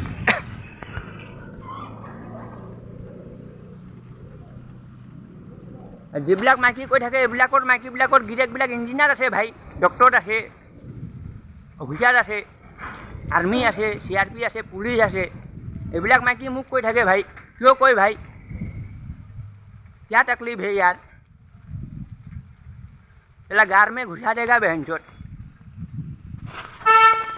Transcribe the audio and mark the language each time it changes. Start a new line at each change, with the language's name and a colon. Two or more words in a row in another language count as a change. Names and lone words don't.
Assamese: যিবিলাক মাইকী কৈ থাকে এইবিলাকৰ মাইকীবিলাকৰ গিৰিয়েকবিলাক ইঞ্জিনিয়াৰ আছে ভাই, ডক্টৰ আছে, অফিচাৰ আছে, আৰ্মি আছে, CRP আছে, পুলিচ আছে। এইবিলাক মাইকী মোক কৈ থাকে ভাই, কিয় কয় ভাই?
Hindi: क्या तकलीफ है यार? चला गार में घुसा देगा बहन चोट।